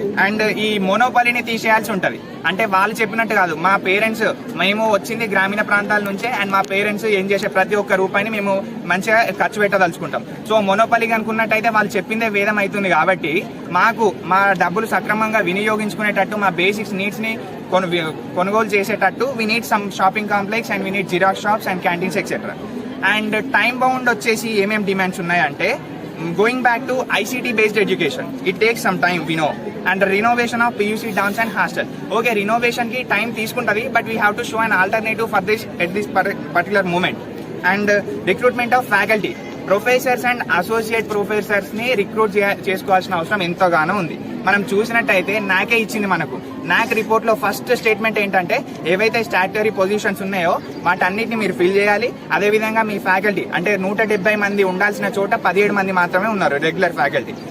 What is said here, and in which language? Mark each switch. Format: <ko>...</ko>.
<te>And ఈ మోనోపాలీని తీసేయాల్సి ఉంటుంది. అంటే వాళ్ళు చెప్పినట్టు కాదు, మా పేరెంట్స్ మేము వచ్చింది గ్రామీణ ప్రాంతాల నుంచే అండ్ మా పేరెంట్స్ ఏం చేసే ప్రతి ఒక్క రూపాయిని మేము మంచిగా ఖర్చు పెట్టదలుచుకుంటాం. సో మోనోపాలీ అనుకున్నట్టయితే వాళ్ళు చెప్పిందే వేదం అవుతుంది కాబట్టి మాకు మా డబ్బులు సక్రమంగా వినియోగించుకునేటట్టు మా బేసిక్స్ నీడ్స్ ని కొనుగోలు చేసేటట్టు</te> <en>We need some shopping complex and we need xerox shops and canteens etcetera.</en> <te>And time bound వచ్చేసి ఏమేమి డిమాండ్స్ ఉన్నాయంటే</te> <en>going back to ICT based education, it takes some time, we know, and the renovation of PUC downs and hostel. Okay,</en> <te>renovation ki time teeskuntadi,</te> <en>but we have to show an alternative for this at this particular moment. And recruitment of faculty,</en> <te>professors and associate professors ని recruit చేసుకోవాల్సిన అవసరం ఎంతగానో ఉంది. మనం చూసినట్టయితే నాకే ఇచ్చింది మనకు నాక్ రిపోర్ట్ లో ఫస్ట్ స్టేట్మెంట్ ఏంటంటే ఏవైతే స్టాట్యూటరీ పొజిషన్స్ ఉన్నాయో వాటన్నిటిని మీరు ఫిల్ చేయాలి. అదేవిధంగా మీ ఫ్యాకల్టీ అంటే 170 మంది ఉండాల్సిన చోట 17 మంది మాత్రమే ఉన్నారు రెగ్యులర్ ఫ్యాకల్టీ.</te>